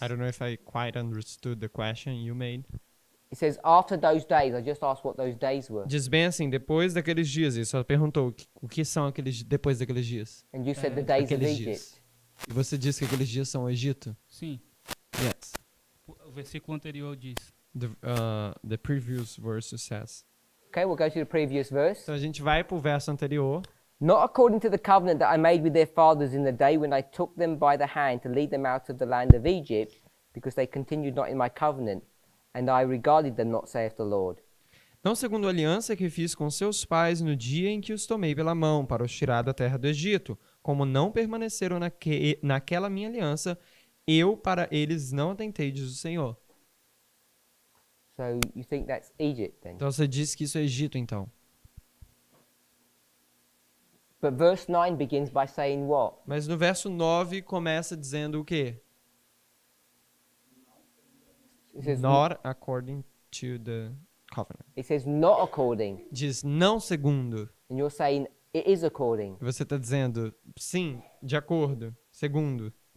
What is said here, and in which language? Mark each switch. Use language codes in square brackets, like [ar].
[en] I don't know if I quite understood the question you made. It says, after those days. I just asked what those days were. [pt] Diz bem assim, depois daqueles dias. Ele só perguntou o que são aqueles depois daqueles dias. [en] And you said the days of [pt] Aqueles [en] Egypt. [pt] dias. E você disse que aqueles dias são o Egito? Sim. [en] Yes. [pt] O versículo anterior diz. [en] The previous verse says. Okay, we'll go to the previous verse. [pt] Então a gente vai para o verso anterior. [en] Not according to the covenant that I made with their fathers in the day when I took them by the hand to lead them out of the land of Egypt, because they continued not in my covenant, and I regarded them not, saith the Lord. [pt] Não segundo a aliança que fiz com seus pais no dia em que os tomei pela mão para os tirar da terra do Egito, como não permaneceram naquela minha aliança, eu para eles não atentei, diz o Senhor. [en] So you think that's Egypt then? [pt] Então você diz que isso é Egito, então. [en] But verse 9 begins by saying what? [pt] Mas no verso 9 começa dizendo o quê? [en] It says, Not according to the covenant. it says not according, [pt] Diz não segundo. [en] and you're saying it is according. [pt] E você está dizendo sim, de acordo, segundo.